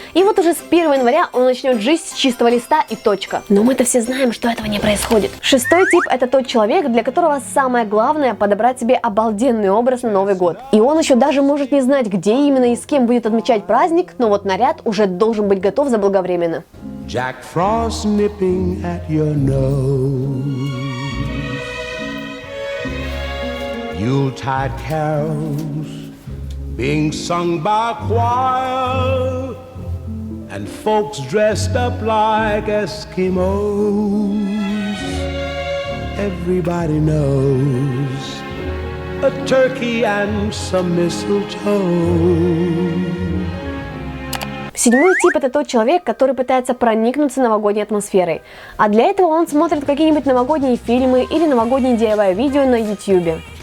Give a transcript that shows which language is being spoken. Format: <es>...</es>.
<ru>И вот уже с 1 января он начнет жизнь с чистого листа и точка. Но мы-то все знаем, что этого не происходит. Шестой тип – это тот человек, для которого самое главное – подобрать себе обалденный образ на Новый год. И он еще даже может не знать, где именно и с кем будет отмечать праздник, но вот наряд уже должен быть готов заблаговременно.</ru> <en>Jack Frost nipping at your nose. Yuletide carols being sung by choir and folks dressed up like Eskimos. Everybody knows a turkey and some mistletoe.</en> <ru>Седьмой тип – это тот человек, который пытается проникнуться новогодней атмосферой. А для этого он смотрит какие-нибудь новогодние фильмы или новогодние DIY видео на YouTube.</ru>